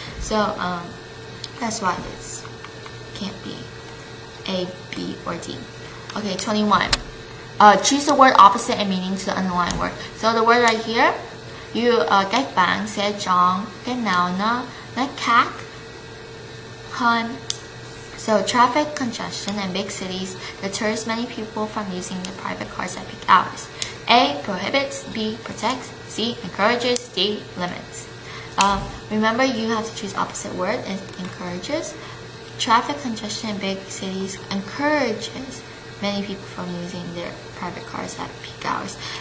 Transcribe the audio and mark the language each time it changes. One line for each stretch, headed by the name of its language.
English: So that's why this can't be A, B, or D. Okay, 21. Choose the word opposite in meaning to the underlying word. So the word right here,
Vietnamese: các bạn sẽ chọn cái nào nó khác hơn.
English: So traffic congestion in big cities deters many people from using the private cars at peak hours. A. Prohibits. B. Protects. C. Encourages. D. Limits. Remember, you have to choose opposite word. It encourages. Traffic congestion in big cities encourages many people from using their private cars at peak hours.